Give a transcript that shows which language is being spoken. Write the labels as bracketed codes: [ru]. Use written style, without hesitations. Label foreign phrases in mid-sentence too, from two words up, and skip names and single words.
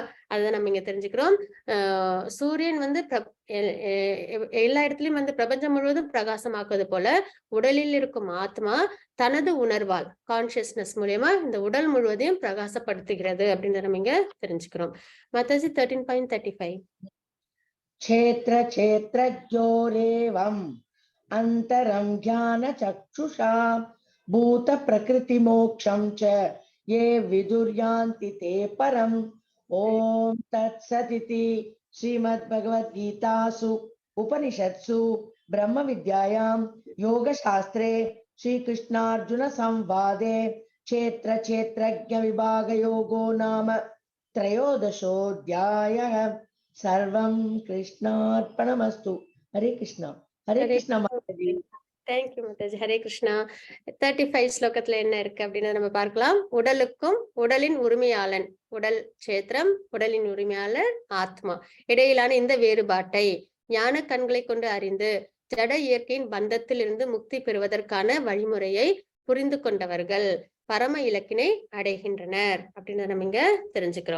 [ta] அதை நம்ம இங்க தெரிஞ்சுக்கிறோம். சூரியன் எல்லா இடத்துலயும் பிரபஞ்சம் முழுவதும் பிரகாசமாக்குவது போல உடலில் இருக்கும் ஆத்மா தனது உணர்வால் கான்சியஸ்னஸ் மூலியமா இந்த உடல் முழுவதையும் பிரகாசப்படுத்துகிறது அப்படின்றத நம்ம இங்க தெரிஞ்சுக்கிறோம். மாதாஜி 13.35 [sa] क्षेत्र क्षेत्र ज्योरेवम् अंतरं ज्ञान चक्षुषा भूत प्रकृति मोक्षं च ये विदुर्यान्ति ते परम् ओम तत्सदिति श्रीमद्भगवद्गीतासु उपनिषत्सु ब्रह्म विद्यायां योगशास्त्रे श्रीकृष्णार्जुन संवादे क्षेत्र क्षेत्रज्ञ विभाग योगो नाम त्रयोदशोऽध्यायः। सर्वं कृष्णार्पणमस्तु। हरे कृष्णा. हरे कृष्णा माताजी. [ta] தேங்க்யூ மாதாஜி. [sa] हरे कृष्ण. [ta] 35 ஸ்லோகத்துல என்ன இருக்கு அப்படின்னு நம்ம பார்க்கலாம். உடலுக்கும் உடலின் உரிமையாளன், உடல் சேத்திரம், உடலின் உரிமையாளர் ஆத்மா இடையிலான இந்த வேறுபாட்டை ஞான கண்களை கொண்டு அறிந்து ஜட இயற்கையின் பந்தத்தில் இருந்து முக்தி பெறுவதற்கான வழிமுறையை புரிந்து கொண்டவர்கள் பரம இலக்கினை அடைகின்றனர் அப்படின்னு நம்ம இங்க தெரிஞ்சுக்கிறோம்.